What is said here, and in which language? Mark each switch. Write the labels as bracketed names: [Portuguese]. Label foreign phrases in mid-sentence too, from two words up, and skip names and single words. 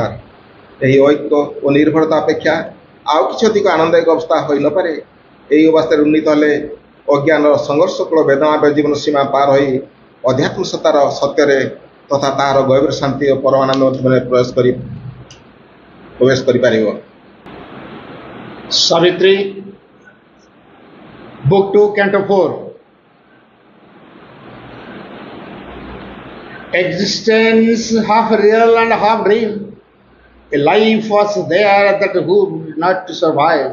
[Odia] ଏହି ଐକ୍ୟ ଓ ନିର୍ଭରତା ଅପେକ୍ଷା ଆଉ କିଛି ଅଧିକ ଆନନ୍ଦଦାୟକ ଅବସ୍ଥା ହୋଇନପାରେ। ଏହି ଅବସ୍ଥାରେ ଉନ୍ନୀତ ହେଲେ ଅଜ୍ଞାନର ସଂଘର୍ଷକୂଳ ବେଦନାମୟ ଜୀବନ ସୀମା ପାର ହୋଇ ଅଧ୍ୟାତ୍ମ ସତ୍ତାର ସତ୍ୟରେ ତଥା ତାହାର ଗଭୀର ଶାନ୍ତି ଓ ପରମାନନ୍ଦ ମଧ୍ୟରେ ପ୍ରବେଶ କରିପାରିବ। [English] Savitri, Book 2, Canto 4. Existence half real and half dream. A life was there that would not survive.